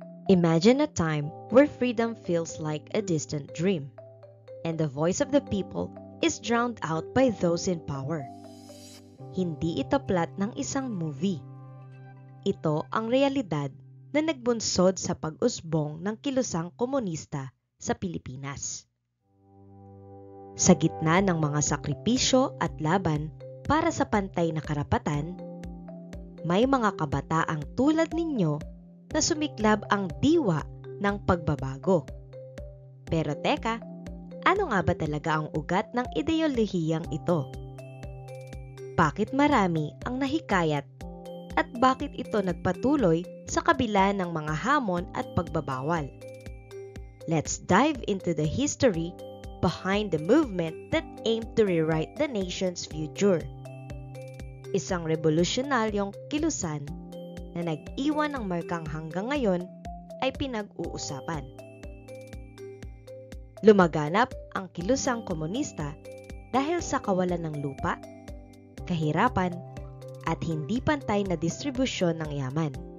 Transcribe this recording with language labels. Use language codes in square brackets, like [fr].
[en] Imagine a time where freedom feels like a distant dream, and the voice of the people is drowned out by those in power. [tl] Hindi ito plot ng isang movie. Ito ang realidad na nagbunsod sa pag-usbong ng kilusang komunista sa Pilipinas. Sa gitna ng mga sakripisyo at laban para sa pantay na karapatan, may mga kabataang tulad ninyo na sumiklab ang diwa ng pagbabago. Pero teka, ano nga ba talaga ang ugat ng ideolohiyang ito? Bakit marami ang nahikayat at bakit ito nagpatuloy sa kabila ng mga hamon at pagbabawal? [en] Let's dive into the history behind the movement that aimed to rewrite the nation's future. [tl] Isang revolusyonaryong kilusan na nag-iwan ng markang hanggang ngayon ay pinag-uusapan. Lumaganap ang kilusang komunista dahil sa kawalan ng lupa, kahirapan, at hindi pantay na distribusyon ng yaman.